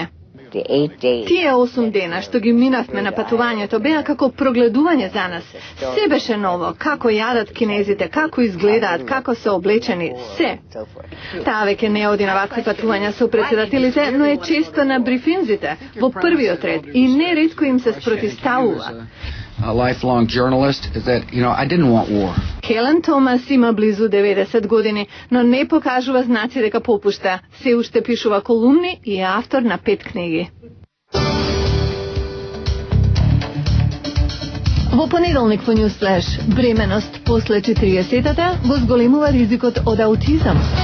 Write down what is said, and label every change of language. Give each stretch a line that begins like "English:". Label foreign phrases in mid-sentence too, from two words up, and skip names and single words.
Macedonian: Тие 8 дена што ги минавме на патувањето беа како прогледување за нас. Се беше ново, како јадат кинезите, како изгледаат, како се облечени, се. Таа веќе не оди на вакви патувања со председателите, но е често на брифинзите, во првиот ред и неретко им се спротивставува.
English: A lifelong journalist is that, I didn't want war.
Macedonian: Хелен Томас има близу 90 години, но не покажува знаци дека попушта. Се уште пишува колумни и е автор на 5 книги. Во понеделник во Ньюсфлеш, бременост после 40-тата го зголемува ризикот од аутизам.